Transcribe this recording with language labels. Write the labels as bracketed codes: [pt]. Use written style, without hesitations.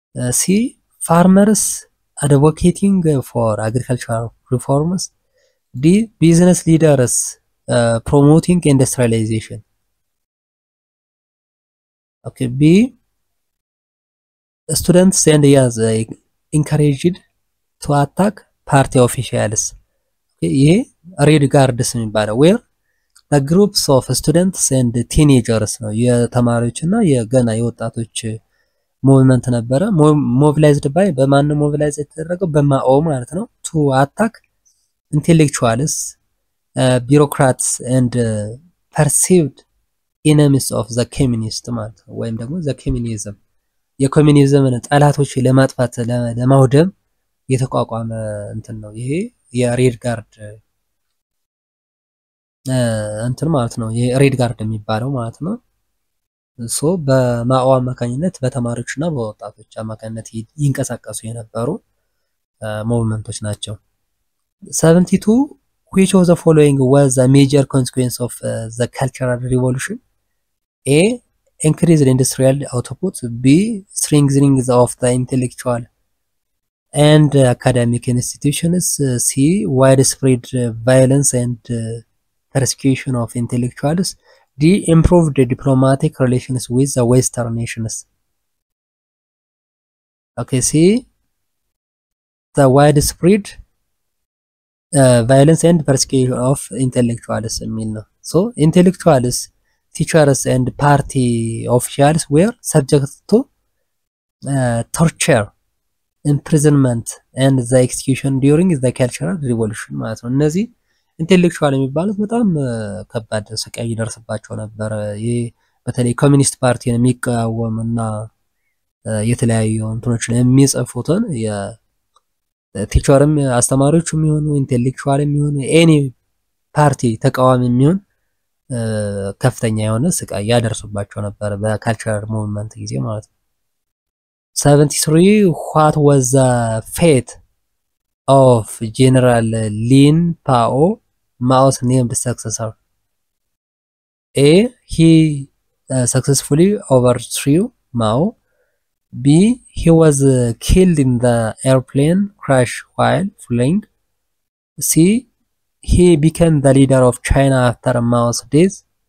[en] C, farmers advocating for agricultural reforms. D, business leaders promoting industrialization. Okay, B, students and youths encouraged to attack party officials. [am] Okay, ይሄ ሬድ ጋርድስ የሚባለው [en] where the groups of students and teenagers [am] ነው የተማሪዎችና የገና የወጣቶች ሙቭመንት ነበረ። ሞቢላይዝድ ባይ በማን ሞቢላይዝ የተደረገው በማኦ ማለት ነው [en] to attack intellectuals, bureaucrats and perceived enemies of the communist [am] ማለት ነው ወይም ደግሞ [en] the communism [am] የኮሚኒዝምን ጠላቶች ለማጥፋት ለማውደም የተቋቋመ እንትን ነው ይሄ የሬድ ጋርድ እንትን ማለት ነው። ይሄ ሬድ ጋርድ የሚባለው ማለት ነው። ሶ በማኦ አማካኝነት በተማሪዎችና በወጣቶች አማካኝነት ይንቀሳቀሱ የነበሩ ሙቭመንቶች ናቸው። [en] 72 which of the following was a major consequence of the cultural revolution? A, increased industrial output. B, strengthening of the intellectual and academic institutions. C, widespread violence and persecution of intellectuals. D, improved diplomatic relations with the Western nations. Okay, C, the widespread violence and persecution of intellectuals [am] የሚል ነው። [en] So intellectuals, teachers and party officials were subject to torture, imprisonment and the execution during the cultural revolution [am] ማለት ነው። እነዚህ ኢንቴሌክቹዋል የሚባሉት በጣም ከባድ ስቃይ ይደርስባቸው ነበር። ይሄ በተለይ ኮሚኒስት ፓርቲን የሚቃወምና የተለያዩ እንትኖችን የሚጽፉትን የቲቸርም አስተማሪዎችም የሚሆኑ ኢንቴሌክቹዋል የሚሆኑ ኤኒ ፓርቲ ተቃዋሚ የሚሆን ከፍተኛ የሆነ ስቃይ ያደርሱባቸው ነበር በካልቸራል ሙቭመንት ጊዜ ማለት ነው። [en] 73 what was the fate of General Lin Pao, Mao's named successor? A, he successfully overthrew Mao. B, he was killed in the airplane crash while flying. C, he became the leader of China after Mao's death.